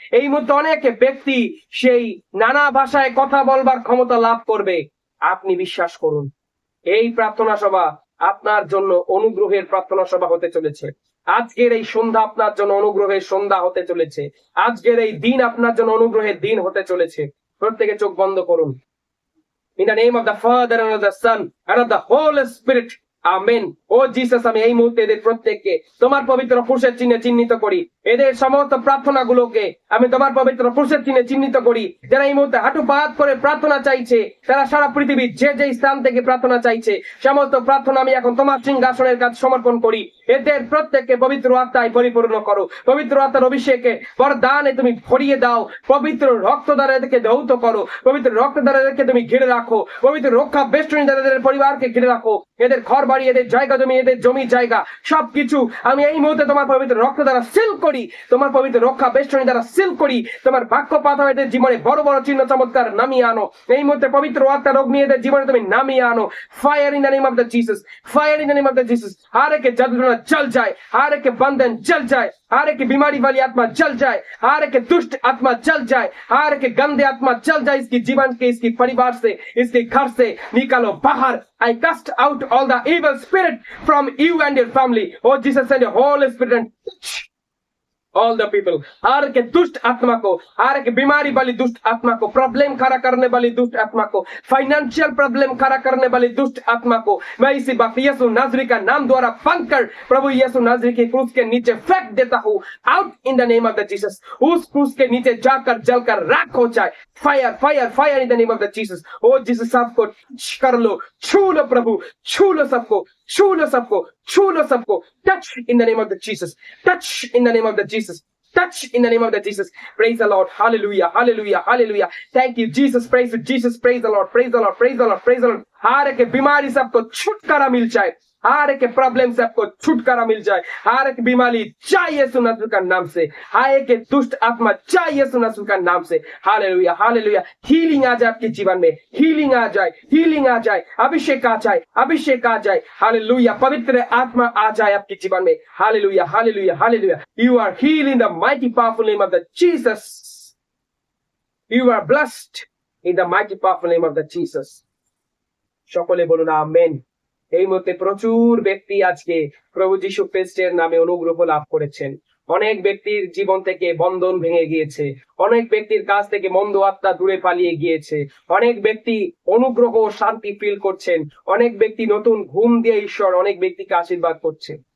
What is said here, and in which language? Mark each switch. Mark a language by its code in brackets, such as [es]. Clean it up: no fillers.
[bn] এই মুহূর্তে অনেক ব্যক্তি সেই নানা ভাষায় কথা বলবার ক্ষমতা লাভ করবে। আপনি বিশ্বাস করুন, এই প্রার্থনা সভা আপনার জন্য অনুগ্রহের প্রার্থনা সভা হতে চলেছে। আজকের এই সন্ধ্যা আপনার জন্য অনুগ্রহের সন্ধ্যা হতে চলেছে। আজকের এই দিন আপনার জন্য অনুগ্রহের দিন হতে চলেছে। প্রত্যেকে চোখ বন্ধ করুন। [en] In the name of the Father and of the Son and of the Holy Spirit. [bn] Amen. O Jesus, আমি এই মুহূর্তে এদের প্রত্যেককে তোমার পবিত্র ক্রুশের চিহ্নে চিহ্নিত করি। এদের সমস্ত প্রার্থনাগুলোকে আমি তোমার পবিত্র ক্রুশের চিহ্নে চিহ্নিত করি। যারা এই মুহূর্তে হাঁটু পাত করে প্রার্থনা চাইছে, তারা সারা পৃথিবীর যে যে স্থান থেকে প্রার্থনা চাইছে, সমস্ত প্রার্থনা আমি এখন তোমার সিংহাসনের কাছে সমর্পণ করি। এদের প্রত্যেককে পবিত্র আত্মায় পরিপূর্ণ করো। পবিত্র আত্মার অভিষেকে বরদানে তুমি ভরিয়ে দাও। পবিত্র রক্ত দ্বারা এদেরকে ধৌত করো। পবিত্র রক্ত দ্বারা এদেরকে তুমি ঘিরে রাখো। পবিত্র রক্ষা বেষ্টনী দ্বারা এদের পরিবারকে ঘিরে রাখো। এদের ঘর বাড়ি, এদের জায়গা জমি, এদের জমি জায়গা সবকিছু আমি এই মুহূর্তে তোমার পবিত্র রক্ত দ্বারা সিল করি। তোমার পবিত্র রক্ষা বেষ্টনী দ্বারা সিল করি। তোমার বাক্যপাত এদের জীবনে বড় বড় চিহ্ন চমৎকার নামিয়ে আনো। এই মুহূর্তে পবিত্র আত্মা রোগ নিয়ে এদের জীবনে তুমি নামিয়ে আনো। [en] fire in the name of the Jesus, [bn] fire in the name of the Jesus. [hi] हर एक जलना जल जाए, हर एक बंधन जल जाए, हर एक बीमारी वाली आत्मा जल जाए, हर एक दुष्ट आत्मा जल जाए, हर एक गंदे आत्मा जल जाए। इसकी जीवन के, इसकी परिवार से, इसके घर से निकालो बाहर। [en] I cast out all the evil spirit from you and your family. Oh Jesus, send your Holy Spirit and touch all the people. [hi] हर एक दुष्ट आत्मा को, हर एक बीमारी वाली दुष्ट आत्मा को, प्रॉब्लम खड़ा करने वाली दुष्ट आत्मा को, फाइनेंशियल प्रॉब्लम खड़ा करने वाली दुष्ट आत्मा को मैं इसी वक्त यीशु नाज़री का नाम द्वारा बंद कर प्रभु यीशु नाज़री के क्रूस के नीचे फेंक देता हूँ। [en] Out in the name of the Jesus. [hi] उस क्रूस के नीचे जाकर जलकर राख हो जाए। [en] Fire fire fire in the name of the Jesus. [hi] O Jesus, सबको टच कर लो, छू लो प्रभु, छू लो सबको, छू लो सबको, छू लो सबको। [en] Touch in the name of the Jesus, touch in the name of the Jesus, touch in the name of the Jesus. Praise the Lord. Hallelujah, hallelujah, hallelujah. Thank you Jesus. Praise you Jesus. Praise the Lord, praise the Lord, praise the Lord, praise the Lord. [hi] हर एक बीमारी से आपको छुटकारा मिल जाए। हर एक problem से आपको छुटकारा मिल जाए। हर एक बीमारी जाए यीशु नासरी का नाम से। हर एक दुष्ट आत्मा जाए यीशु नासरी का नाम से। Hallelujah, hallelujah. हीलिंग आ जाए आपके जीवन में, हीलिंग आ जाए, हीलिंग आ जाए, अभिषेक आ जाए, अभिषेक आ जाए। हालेलुया, पवित्र आत्मा आ जाए आपके जीवन में। Hallelujah, hallelujah, hallelujah. [en] You are healed in the mighty powerful name of the Jesus. You are blessed in the mighty powerful name of the Jesus. [bn] সকলে বলুন আমেন। এই মুহূর্তে প্রচুর ব্যক্তি আজকে প্রভু যীশু খ্রিস্টের নামে অনুগ্রহ লাভ করেছেন। অনেক ব্যক্তির জীবন থেকে বন্ধন ভেঙে গিয়েছে। অনেক ব্যক্তির কাছ থেকে মন্দ আত্মা দূরে পালিয়ে গিয়েছে। অনেক ব্যক্তি অনুগ্রহ ও শান্তি ফিল করছেন। অনেক ব্যক্তি নতুন ঘুম দিয়ে ঈশ্বর অনেক ব্যক্তিকে আশীর্বাদ করছে।